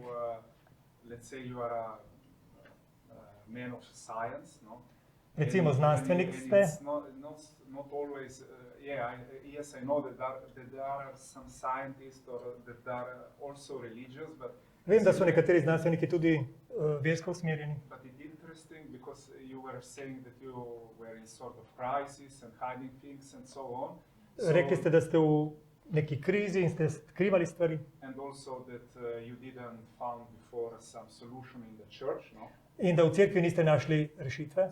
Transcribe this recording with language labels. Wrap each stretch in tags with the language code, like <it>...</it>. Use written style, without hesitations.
<en>So, let's say you are a man of science, no?</en> <sl>Recimo znanstvenik</sl> <en>And</en> <sl>ste.</sl> <en>it's not always, yes, I know that there are some scientists or that are also religious, but</en> <sl>Vem, da so nekateri znanstveniki tudi versko usmerjeni.</sl> <en>But it's interesting because you were saying that you were in sort of crisis and hiding things and so on.</en> <sl>Rekli ste, da ste v neki krizi in ste skrivali stvari.</sl> <en>And also that you didn't found before some solution in the church, no?</en> <sl>In da v cerkvi niste našli rešitve.</sl>